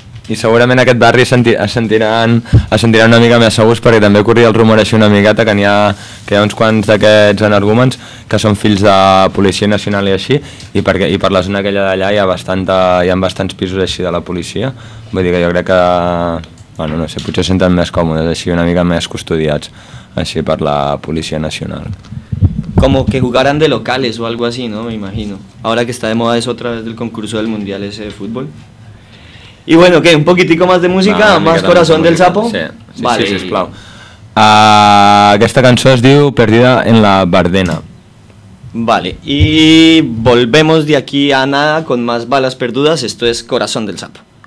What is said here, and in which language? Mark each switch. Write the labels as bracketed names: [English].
[Catalan] I segurament aquest barri es sentiran una mica més segurs, perquè també corria el rumor així una miqueta que hi ha uns quants d'aquests energúmens que són fills de policia nacional i així, i per la zona aquella d'allà hi ha bastants pisos així de la policia. Vull dir que jo crec que bueno, no sé, potser senten més còmodes així, una mica més custodiats així per la Policia Nacional. [Spanish] Como que jugaran de locales o algo así, ¿no? Me imagino. Ahora que está de moda es otra vez el concurso del Mundial ese de fútbol. Y bueno, ¿qué? ¿Un poquitico más de música? No, ¿más Corazón del Sapo? [Catalan] Sí, sí, vale. Sí, sisplau. Aquesta cançó es diu Perdida en la Bardena. [Spanish] Vale, y volvemos de aquí a nada con más balas perdudas. Esto es Corazón del Sapo.